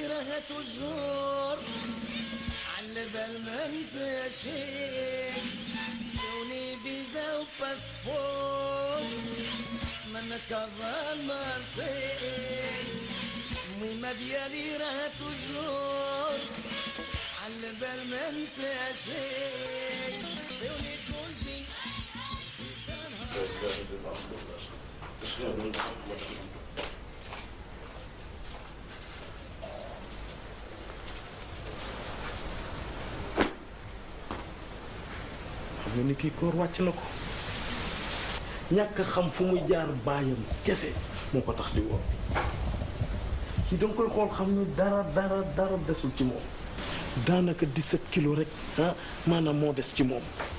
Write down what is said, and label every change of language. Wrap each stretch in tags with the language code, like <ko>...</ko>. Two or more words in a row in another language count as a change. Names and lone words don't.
<ar>راه توجور على بال ما ننسى شي اعطوني فيزا وباسبور من كازا المرسي ميمة ديالي راه توجور على بال ما ننسى شي اعطوني كل شي</ar> <wo>xam nga ni kii koor wàcc na ko ñàkk xam fu muy jaar baayam kese moo ko tax di woo kii danga koy xool xam ne dara desul ci moom daanaka 17 kilos rek maanaam moo des ci moom</wo>